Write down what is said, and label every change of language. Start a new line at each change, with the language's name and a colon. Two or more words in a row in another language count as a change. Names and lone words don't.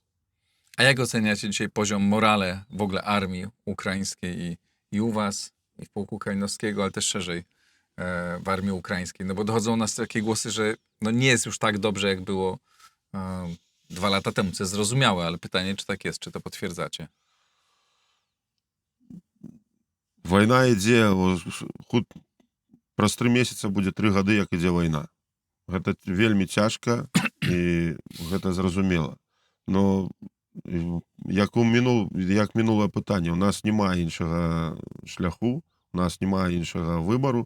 Polish: A jak oceniacie dzisiaj poziom morale w ogóle armii ukraińskiej i u was, i w Pułku Kalinowskiego, ale też szerzej w armii ukraińskiej? No bo dochodzą nas takie głosy, że no nie jest już tak dobrze, jak było 2 lata temu, co jest zrozumiałe, ale pytanie, czy tak jest, czy to potwierdzacie?
Belarusian: Вайна ідзе, праз 3 месяца будзе 3 гады, як ідзе вайна. Гэта вельмі цяжка, і гэта зразумела. Но як мінулае пытанне, у нас няма іншага шляху, у нас няма іншага выбару.